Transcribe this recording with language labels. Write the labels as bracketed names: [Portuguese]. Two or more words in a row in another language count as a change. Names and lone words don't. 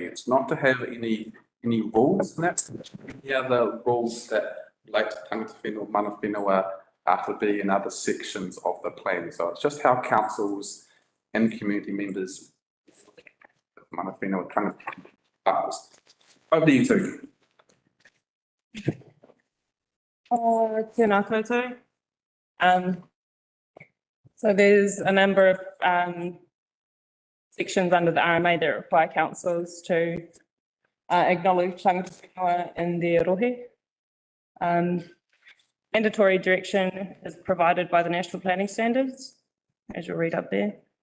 [English] It's not to have any rules in that. Any other rules that relate to [Māori] Tangata Whenua, Mana Whenua [English] are to be in other sections of the plan. So it's just how councils and community members [Māori] Mana Whenua Tangata [English] partners. Over to you two. [Māori] Tēnā koutou. [English] So there's a number of sections under the RMA that require councils to acknowledge [Māori] Tangata Whenua [English] in their rohe. Mandatory direction is provided by the National Planning Standards, as you'll read up there.